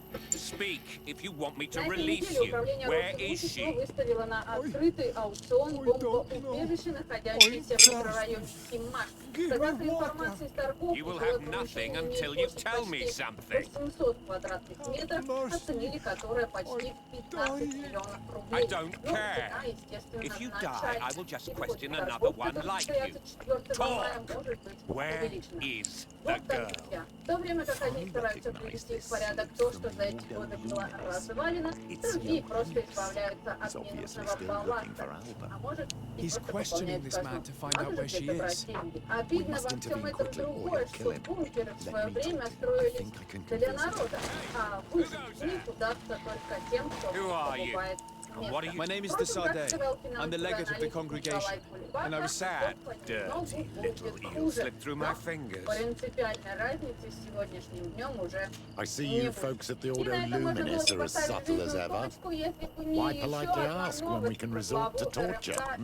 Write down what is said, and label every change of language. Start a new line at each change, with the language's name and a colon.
English: Speak if you want me to release you. Where is she?
Russian: Выставила на открытый аукцион бомбоубежище, находящееся в микрорайоне Симаш. Согласно информации с торгов,
English: You will have nothing until you tell me something.
Russian: 800 квадратных метров, оценили которое почти 15 миллионов рублей.
English: I don't care. If you die, I will just question another one like you. Talk. Where is the girl?
Russian: В то время как одни стараются привести в порядок то, что за эти годы было развалено, другие просто избавляются от ненужного балласта. А может, и просто выполняют скажу, а может где-то брать деньги. Обидно во всем этом другое, что бункеры в свое время строились для народа, а выжить из них удастся только тем, кто покупает.
English: My name is Desadeh. I'm the legate of the congregation, and I was sad. Dirty little eel slipped through my fingers.
Russian: Принципиальной разницы с сегодняшним днем уже
English: I see you folks at the Ordo Luminis are as subtle as ever. Why politely ask when we can resort to torture?